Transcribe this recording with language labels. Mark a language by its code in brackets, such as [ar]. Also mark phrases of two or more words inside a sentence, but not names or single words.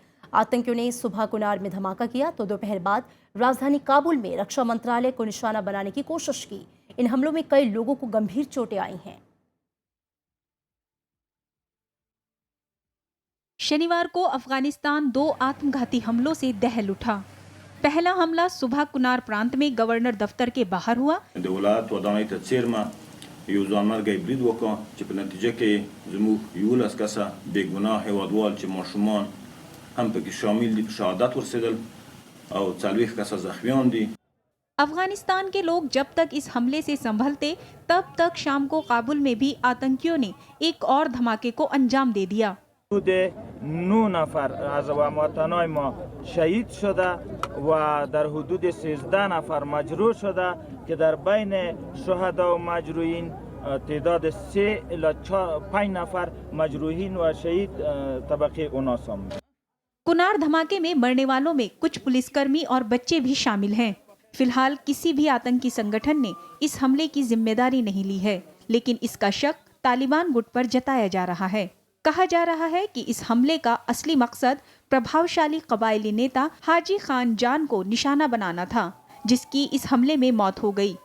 [hi] आतंकियों ने सुबह कुनार में धमाका किया तो दोपहर बाद राजधानी काबुल में रक्षा मंत्रालय को निशाना बनाने की कोशिश की। इन हमलों में कई लोगों को गंभीर चोटें आई हैं। शनिवार को अफगानिस्तान 2 आत्मघाती हमलों से दहल उठा। पहला हमला सुबह कुनार प्रांत में गवर्नर दफ्तर के बाहर हुआ। [ps] یو ځانمرګی برید وکړ چې په نتیجه کې زموږ 11 کسه بې ګناه هیوادوال چې ماشومان هم پکې شامل دي په شهادت ورسېدل او 40 کسه زخمیان دي। [hi] अफगानिस्तान के लोग जब तक इस हमले से संभलते, तब तक शाम को काबुल में भी आतंकियों ने एक और धमाके को अंजाम दे दिया। [fa] حدود 9 نفر از هموطنان ما شهید شده و در حدود 13 نفر مجروح شده که در بین شهدا و مجروحین تعداد 3 الی 5 نفر مجروحین و شهید طبقه اوناس هم. [hi] कुनार धमाके में मरने वालों में कुछ पुलिसकर्मी और बच्चे भी शामिल हैं। फिलहाल किसी भी आतंकी संगठन ने इस हमले की जिम्मेदारी नहीं ली है, लेकिन इसका शक तालिबान गुट पर जताया जा रहा है। कहा जा रहा है कि इस हमले का असली मकसद प्रभावशाली कबायली नेता हाजी खान जान को निशाना बनाना था, जिसकी इस हमले में मौत हो गई।